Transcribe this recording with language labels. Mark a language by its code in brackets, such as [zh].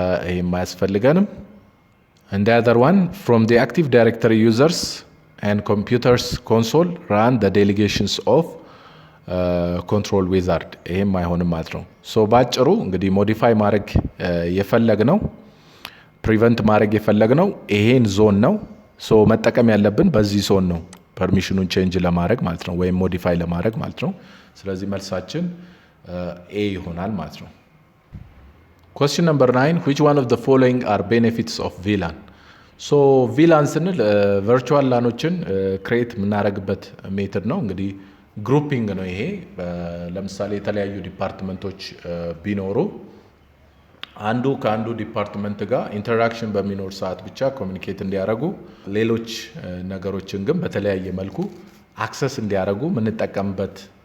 [am] ይሄም አያስፈልገንም። [en] And the other one from the active directory users and computers console run the delegations of control wizard. [am] ይሄም አይሆንም ማለት ነው። ሶ ባጭሩ እንግዲህ ሞዲፋይ ማድረግ የፈለግነው ፕሪቨንት ማድረግ የፈለግነው ይሄን ዞን ነው። ሶ መጠቀም ያለብን በዚህ ዞን ነው ፐርሚሽኑን ቼንጅ ለማድረግ ማለት ነው ወይም ሞዲፋይ ለማድረግ ማለት ነው። ስለዚህ መልሳችን ኤ ይሆናል ማለት ነው። [en] Question number 9 which one of the following are benefits of VLAN? [am] ሶ VLAN ስንል ቨርቹዋል ላኖችን ክሬት የምናደርግበት ሜተድ ነው። እንግዲህ ግሩፒንግ ነው ይሄ። ለምሳሌ የተለያዩ ዲፓርትመንቶች ቢኖሩ አንዱ ከአንዱ ዲፓርትመንት ጋር ኢንተራክሽን በሚኖር ሰዓት ብቻ ኮሚኒኬት እንዲያደርጉ ሌሎች ነገሮችን ግን በተለያየ መልኩ አክሰስ እንዲያደርጉ የምንጠቀምበት